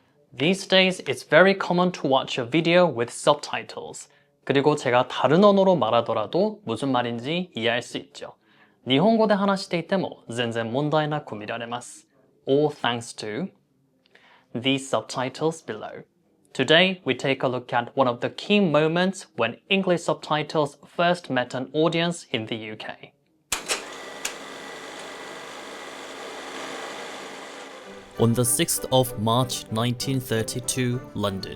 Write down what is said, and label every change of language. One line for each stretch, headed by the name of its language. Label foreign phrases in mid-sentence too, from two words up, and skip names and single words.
English: These days, it's very common to watch a video with subtitles.
Korean: 그리고 제가 다른 언어로 말하더라도 무슨 말인지 이해할 수 있죠.
Japanese: 日本語で話していても全然問題なく見られます。
English: All thanks to these subtitles below. Today, we take a look at one of the key moments when English subtitles first met an audience in the UK. On the 6th of March 1932, London.